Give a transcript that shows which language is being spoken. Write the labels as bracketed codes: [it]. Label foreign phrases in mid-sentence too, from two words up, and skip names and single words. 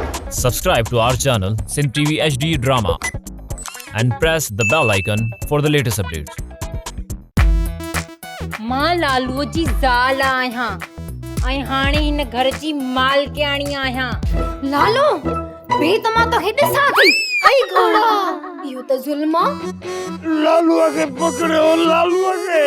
[en] Subscribe to our channel Sin TV HD Drama and press the bell icon for the latest updates. [sd] मां लालूअ जी ज़ाल आहियां ऐं हाणे हिन घर जी मालकियाणी आहियां। लालो बे तमा तो हे ॾिसां थी आई घोड़ा इहो त ज़ुल्म आहे। लालूअ खे पकड़ियो लालूअ खे